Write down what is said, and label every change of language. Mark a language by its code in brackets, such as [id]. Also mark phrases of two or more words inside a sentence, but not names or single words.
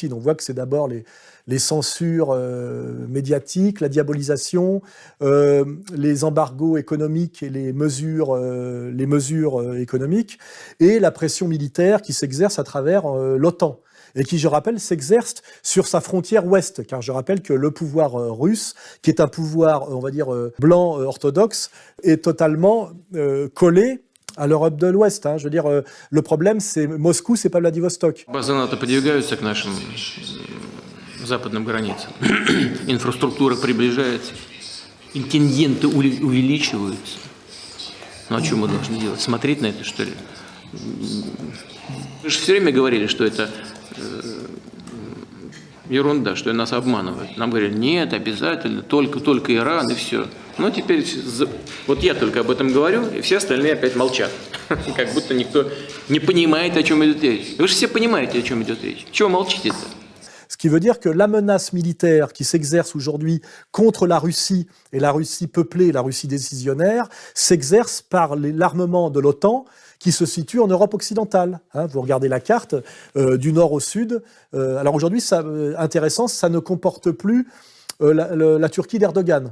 [fr] On voit que c'est d'abord les censures médiatiques, la diabolisation, les embargos économiques et les mesures économiques, et la pression militaire qui s'exerce à travers l'OTAN. Et qui, je rappelle, s'exerce sur sa frontière ouest, car je rappelle que le pouvoir russe, qui est un pouvoir, on va dire, blanc orthodoxe, est totalement collé à l'Europe de l'Ouest. Je veux dire, le problème, c'est Moscou, c'est pas Vladivostok. [ru] Базы НАТО подвигаются к нашим западным границам. Инфраструктура приближается. Контингенты увеличиваются. Ну а что мы должны делать? Смотреть на это, что ли? Вы же все время говорили, что это ерунда, что нас обманывают. Нам говорили, нет, обязательно, только Иран и все. Но теперь, вот я только об этом говорю, и все остальные опять молчат. Как будто никто не понимает, о чем идет речь. Вы же все понимаете, о чем идет речь. Чего молчите-то? [fr] Ce qui veut dire que la menace militaire qui s'exerce aujourd'hui contre la Russie, et la Russie peuplée, la Russie décisionnaire, s'exerce par l'armement de l'OTAN qui se situe en Europe occidentale. Vous regardez la carte du nord au sud. Alors aujourd'hui, intéressant, ça ne comporte plus la Turquie d'Erdogan.